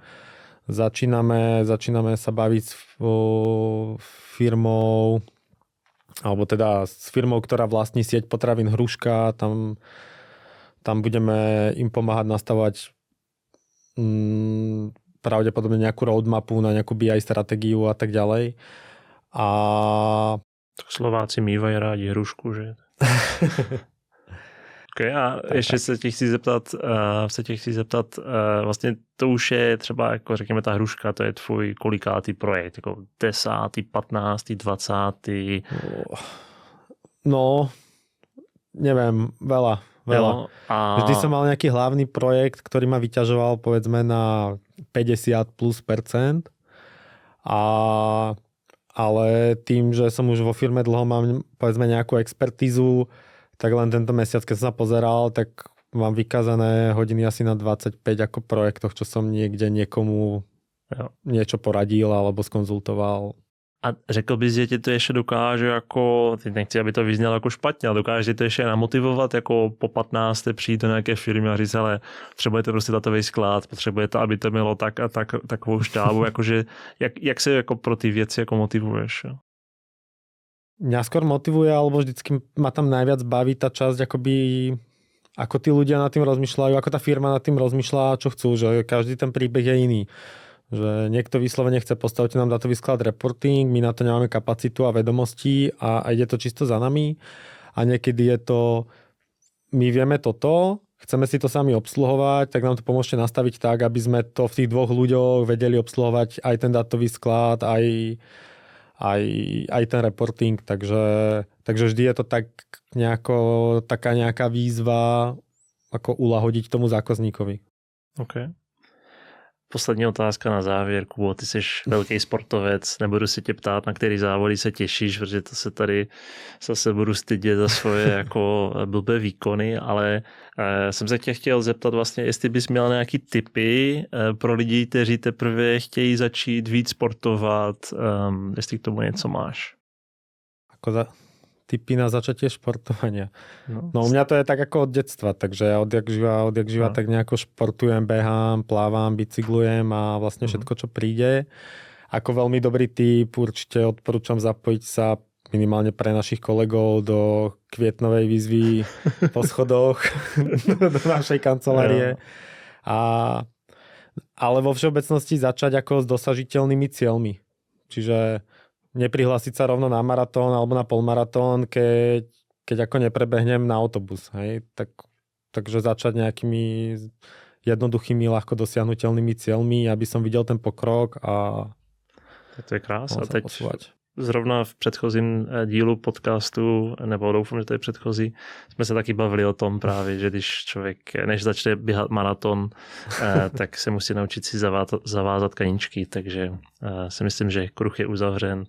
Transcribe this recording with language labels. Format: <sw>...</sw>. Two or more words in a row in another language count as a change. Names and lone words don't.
<sk>Začíname sa baviť s firmou, alebo teda s firmou, ktorá vlastní sieť potravín Hruška. Tam budeme im pomáhať nastavovať pravdepodobne nejakú roadmapu na nejakú BI stratégiu a tak ďalej.</sk> <cs>Tak Slováci mývají rádi hrušku, že? Okay, a ještě se tě chci zeptat, vlastně to už je třeba, jako řekněme, ta hruška, to je tvůj kolikátý projekt, jako 10., 15., 20.</cs> <sk>No, neviem, veľa. Jo, Vždy som mal nejaký hlavný projekt, ktorý ma vyťažoval povedzme na 50+%. Ale tým, že som už vo firme dlho mám povedzme nejakú expertízu, tak len tento mesiac, keď som sa pozeral, tak mám vykázané hodiny asi na 25 ako projektoch, čo som niekde niekomu niečo poradil alebo skonzultoval.</sk> <cs>A řekl bys, že tě to ještě dokáže jako, teď nechci, aby to vyznělo jako špatně, ale dokáže to ještě namotivovat jako po 15. přijít do nějaké firmy a říct, ale potřebujete prostě datový sklad, potřebujete, aby to mělo tak a tak, takovou štábu, jakože jak se jako pro ty věci jako motivuješ? Jo?</cs> <sk>Mňa skôr motivuje, alebo vždycky ma tam najviac baví tá časť, akoby, ako tí ľudia nad tým rozmýšľajú, ako tá firma nad tým rozmýšľa, čo chcú, že každý ten príbeh je iný. Že niekto vyslovene chce postaviť nám datový sklad reporting, my na to nemáme kapacitu a vedomosti a ide to čisto za nami. A niekedy je to, my vieme toto, chceme si to sami obsluhovať, tak nám to pomôžete nastaviť tak, aby sme to v tých dvoch ľuďoch vedeli obsluhovať aj ten datový sklad, aj ten reporting, takže vždy je to tak taká nejaká výzva, ako ulahodiť tomu zákazníkovi.</sk> <cs>OK. Poslední otázka na závěr. Kubo, ty jsi velký sportovec, nebudu se tě ptát, na který závody se těšíš, protože to se tady zase budu stydět za svoje jako blbé výkony, ale jsem se tě chtěl zeptat vlastně, jestli bys měl nějaký tipy pro lidi, kteří teprve chtějí začít víc sportovat, jestli k tomu něco máš.</cs> <sk>Tipy na začatie športovania. No u mňa to je tak ako od detstva, takže ja odjak živa tak nejako športujem, behám, plávam, bicyklujem a vlastne všetko, čo príde. Ako veľmi dobrý tip určite odporúčam zapojiť sa minimálne pre našich kolegov do kvietnovej výzvy po schodoch do našej kancelárie. Ale vo všeobecnosti začať ako s dosažiteľnými cieľmi. Čiže neprihlásiť sa rovno na maratón alebo na polmaratón, keď ako neprebehnem na autobus. Hej? Takže začať nejakými jednoduchými, ľahko dosiahnuteľnými cieľmi, aby som videl ten pokrok a to je krás.</sk> <cs>A teď zrovna v předchozím dílu podcastu, nebo doufám, že to je předchozí, jsme se taky bavili o tom právě, že když člověk, než začne běhat maraton, tak se musí naučit si zavázat kaničky, takže si myslím, že kruh je uzavřen.</cs>